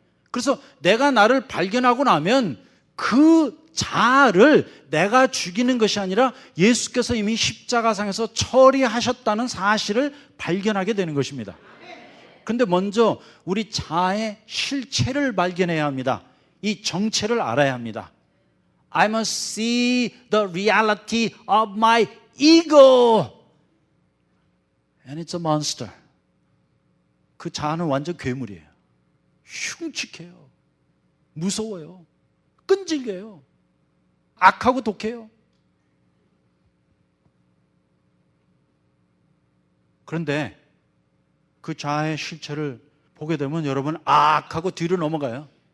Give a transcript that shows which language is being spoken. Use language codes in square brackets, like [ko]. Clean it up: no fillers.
[ko] 그래서 내가 나를 발견하고 나면 그 자아를 내가 죽이는 것이 아니라 예수께서 이미 십자가상에서 처리하셨다는 사실을 발견하게 되는 것입니다. 그런데 먼저 우리 자아의 실체를 발견해야 합니다. 이 정체를 알아야 합니다. [en] I must see the reality of my ego. And it's a monster. [ko] 그 자아는 완전 괴물이에요. 흉측해요. 무서워요. 끈질겨요. 악하고 독해요. 그런데 그 자아의 실체를 보게 되면 여러분 악하고 뒤로 넘어가요.